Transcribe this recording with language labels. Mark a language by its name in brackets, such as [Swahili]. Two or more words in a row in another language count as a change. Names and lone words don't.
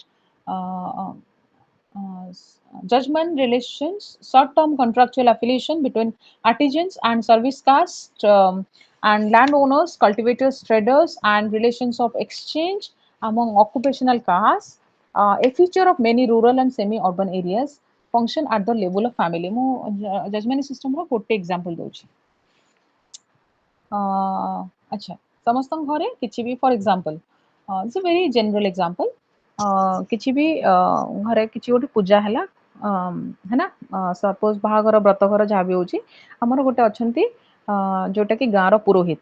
[English] Uh, Judgment relations, short-term contractual affiliation between artisans and service caste, and landowners, cultivators, traders, and relations of exchange among occupational castes, a feature of many rural and semi-urban areas, function at the level of family. [Odia] ମୁଁ [English] judgment system [Odia] ର ଗୋଟେ example ଦଉଛି। ଆଚ୍ଛା, ସମସ୍ତଙ୍କ ଘରେ କିଛି ବି [English] for example, it's a very general example, [Odia] କିଛି ବି ଘରେ କିଛି ଗୋଟେ ପୂଜା ହେଲା, ହେଲା, ସପୋଜ ବାହାଘର ବ୍ରତଘର ଯାହା ବି ହେଉଛି, ଆମର ଗୋଟେ ଅଛନ୍ତି ଯୋଉଟାକି ଗାଁର ପୁରୋହିତ।